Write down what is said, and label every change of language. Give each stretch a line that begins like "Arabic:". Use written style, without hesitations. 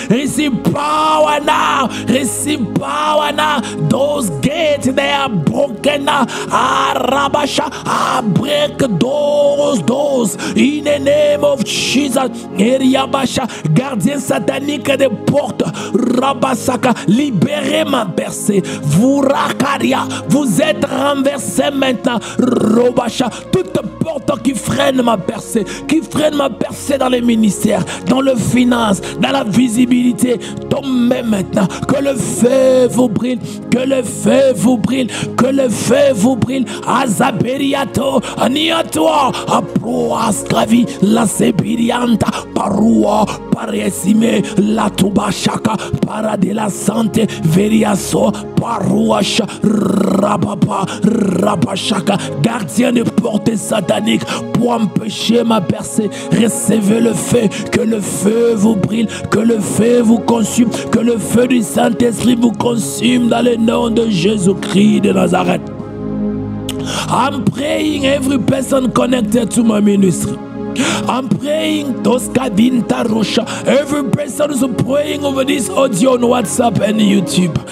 English: Receive power now, receive power now. Those gates, they are broken now. Rabasha, I break those doors in the name of Jesus.
French: Yabasha, gardien satanique des portes, Rabasaka, libérez ma percée, vous rakaria, vous êtes renversé maintenant, Robasha, toute porte qui freine ma percée, dans les ministères, dans le finance, dans la visibilité, tombez maintenant, que le feu vous brille, que le feu vous brille, que le feu vous brille, Azaberiato, Aniatoa, Aproascravi, la Sebirianta, Parua, Paresime, la Tubashaka, Para de la Santé, Veriaso, Paruasha, Rababa, Rabashaka, gardien de portée satanique pour empêcher ma percée. Recevez le feu, que le feu vous brille, que le feu vous consume, que le feu du Saint-Esprit vous consume dans le nom de Jésus-Christ de Nazareth.
English: I'm praying every person connected to my ministry. I'm praying Toskadinta Rosha. Every person is praying over this audio on WhatsApp and YouTube.